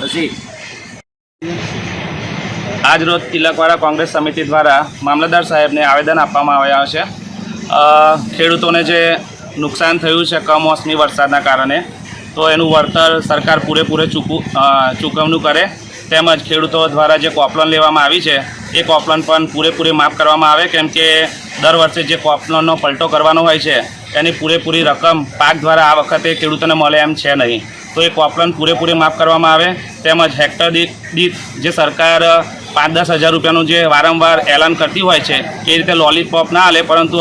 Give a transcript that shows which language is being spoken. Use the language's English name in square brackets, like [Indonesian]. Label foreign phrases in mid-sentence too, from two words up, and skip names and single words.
[Gujarati] આજ રોજ તિલકવાડા કોંગ્રેસ સમિતિ દ્વારા મામલતદાર સાહેબ ને આવેદન આપવામાં આવ્યા છે। ખેડૂતોને જે નુકસાન થયું છે કમોસમી વરસાદના કારણે તો એનું વળતર સરકાર પૂરેપૂરે ચૂકવણું કરે, તેમજ ખેડૂતો દ્વારા જે કોપલોન લેવામાં આવી છે એ કોપલોન પણ પૂરેપૂરી માફ કરવામાં આવે, કેમ કે દર વર્ષે જે કોપલોનનો પલટો કરવાનો હોય છે એની પૂરેપૂરી રકમ પાક દ્વારા આ વખતે ખેડૂતોને મળે એમ છે નહીં, તો એ કોપલોન પૂરેપૂરી માફ કરવામાં આવે। તેમજ હેક્ટર દીઠ જે સરકાર 5-10 હજાર રૂપિયાનું જે વારંવાર એલાન કરતી હોય છે એ રીતે લોલીપોપ ના હાલે, પરંતુ